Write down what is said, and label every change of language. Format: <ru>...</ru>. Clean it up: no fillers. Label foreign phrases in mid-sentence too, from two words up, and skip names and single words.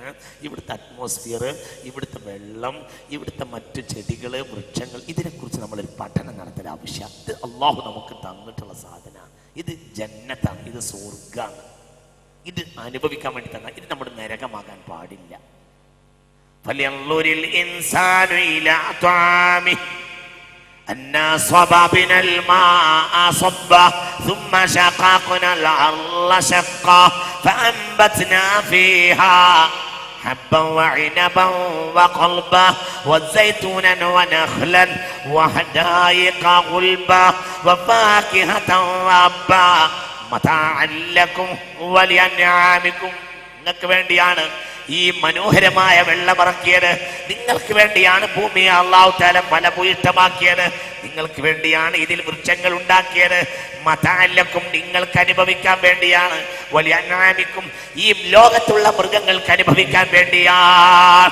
<ml>ഇവിടുത്തെ അറ്റ്മോസ്ഫിയർ, ഇവിടുത്തെ വെള്ളം, ഇവിടുത്തെ മറ്റു ചെടികൾ, വൃക്ഷങ്ങൾ, ഇതിനെക്കുറിച്ച് നമ്മളൊരു പഠനം നടത്തൽ ആവശ്യം. ഇത് അള്ളാഹു നമുക്ക് തന്നിട്ടുള്ള സാധനമാണ്. ഇത് ജന്നത്താണ്, ഇത് സ്വർഗ്ഗാണ്. ഇത് അനുഭവിക്കാൻ വേണ്ടി തന്നെ. ഇത് നമ്മുടെ നരകമാകാൻ പാടില്ല.</ml> <ar>فلينظر الإنسان إلى طعامه أنا صببنا الماء صبا ثم شققنا الأرض شقا فأنبتنا فيها حبا وعنبا وقلبا وزيتونا ونخلا وحدائق غلبا وفاكهة وأبا متاعا لكم ولأنعامكم.</ar> <ml>നിങ്ങൾക്ക് വേണ്ടിയാണ് ഈ മനോഹരമായ വെള്ളമിറക്കിയത്. നിങ്ങൾക്ക് വേണ്ടിയാണ് ഭൂമിയെ</ml> <ar>الله تعالى</ar> <ml>ഫലഭൂയിഷ്ടമാക്കിയത്. നിങ്ങൾക്ക് വേണ്ടിയാണ് ഇതിൽ വൃക്ഷങ്ങൾ ഉണ്ടാക്കിയത്. മതഅല്ലക്കും നിങ്ങൾക്ക് അനുഭവിക്കാൻ വേണ്ടിയാണ്. വലിയ അൻആമിക്കും ഈ ലോകത്തുള്ള മൃഗങ്ങൾക്ക് അനുഭവിക്കാൻ വേണ്ടിയാണ്.</ml>